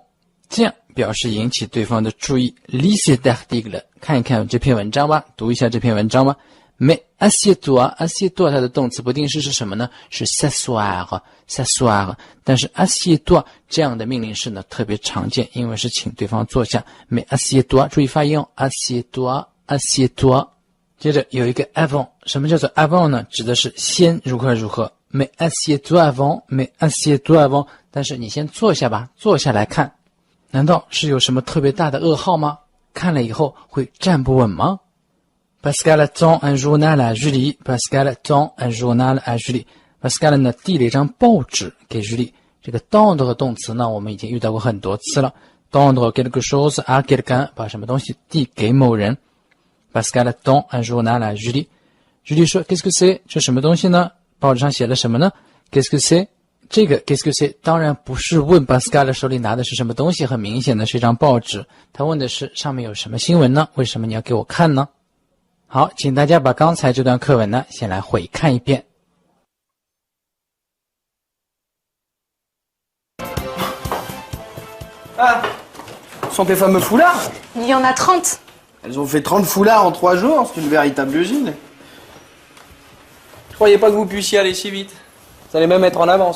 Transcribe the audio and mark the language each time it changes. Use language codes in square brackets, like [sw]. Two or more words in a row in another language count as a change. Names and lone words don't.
[zh] 这样表示引起对方的注意。 [fr] Lis cet article， [zh] 看一看这篇文章吧，读一下这篇文章吧。 [fr] Mais assieds-toi, assieds-toi [zh] 它的动词不定式是什么呢？ [fr] 是 s'asseoir, s'asseoir。 [zh] 但是 assieds-toi 这样的命令式呢特别常见，因为是请对方坐下。 [fr] Mais assieds-toi， [zh] 注意发音哦 ， [fr] assieds-toi, assieds-toi。 [zh] 接着有一个 avant， 什么叫做 avant 呢？指的是先如何如何。 [fr] Mais assieds-toi avant, mais assieds-toi avant。 [zh] 但是你先坐下吧，坐下来看。难道是有什么特别大的噩耗吗？看了以后会站不稳吗？ [fr] Pascal tend un journal à Julie. Pascal tend un journal à Julie. [zh] Pascal 呢递了一张报纸给 Julie。这个 tendre 动词呢我们已经遇到过很多次了。 [fr] tendre quelque chose à quelqu'un， [zh] 把什么东西递给某人。 [fr] Pascal tend un journal à Julie. Julie 说 Qu'est-ce que c'est？ [zh] 这什么东西呢？报纸上写了什么呢？ [fr] Qu'est-ce que c'est？ [zh] 这个 [fr] Qu'est-ce que c'est [zh] 当然不是问 Pascal 手里拿的是什么东西，很明显的是一张报纸。他问的是上面有什么新闻呢？为什么你要给我看呢？好，请大家把刚才这段课文呢先来回看一遍。 [fr] Ah, ce sont tes fameux foulards? Il y en a 30. Elles ont fait 30 foulards en 3 jours, c'est une véritable usine. Je croyais pas que vous puissiez aller si vite. Vous allez même être en avance.